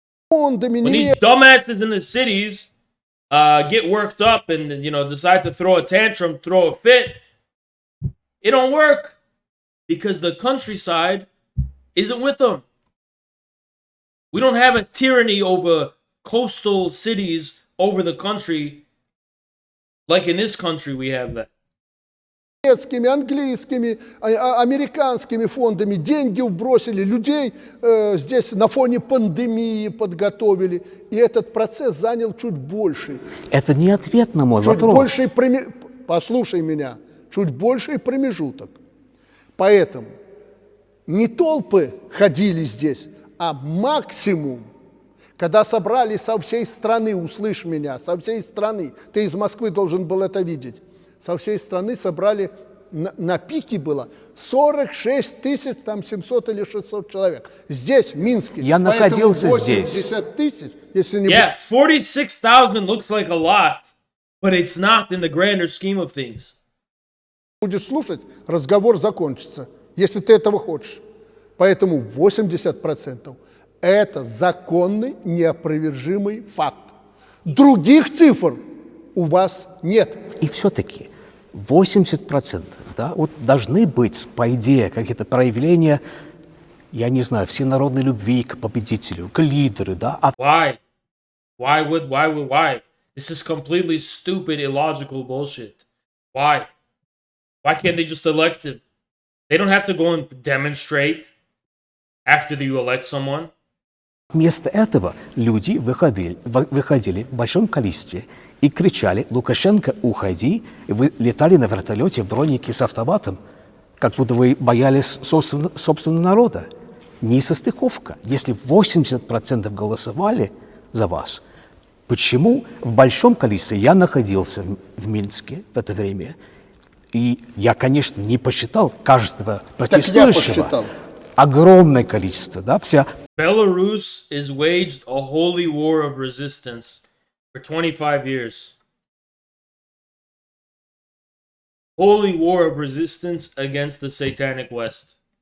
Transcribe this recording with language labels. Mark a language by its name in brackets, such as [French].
[English] When these dumbasses in the cities get worked up and decide to throw a tantrum, throw a fit, it don't work because the countryside isn't with them. We don't have a tyranny over coastal cities over the country like in this country we have that. [Russian] Немецкими, английскими, американскими фондами деньги вбросили, людей здесь на фоне пандемии подготовили, и этот процесс занял чуть больше. Это не ответ на мой чуть вопрос. Больший послушай меня, чуть больший промежуток. Поэтому не толпы ходили здесь, а максимум, когда собрали со всей страны, услышь меня, со всей страны, ты из Москвы должен был это видеть, со всей страны собрали, на пике было 46 тысяч, там 700 или 600 человек. Здесь, в Минске. Я находился здесь. 80 тысяч, если не... [English] Yeah, 46,000 looks like a lot, but it's not in the grander scheme of things. [Russian] Будешь слушать, разговор закончится, если ты этого хочешь. Поэтому 80% это законный, неопровержимый факт. Других цифр у вас нет. И все-таки 80%, да, вот должны быть, по идее, какие-то проявления, я не знаю, всенародной любви к победителю, к лидеру, да. [English] Why? Why? This is completely stupid, illogical bullshit. Why? Why can't they just elect him? They don't have to go and demonstrate after you elect someone. [Russian] Вместо этого люди выходили в большом количестве и кричали: «Лукашенко, уходи!» И вы летали на вертолете в бронике с автоматом, как будто вы боялись собственного народа. Несостыковка. Если 80% голосовали за вас, почему в большом количестве? Я находился в Минске в это время, и я, конечно, не посчитал каждого протестующего. Огромное количество, да, вся... [English] Belarus has waged a holy war of resistance for 25 years. Holy war of resistance against the satanic West.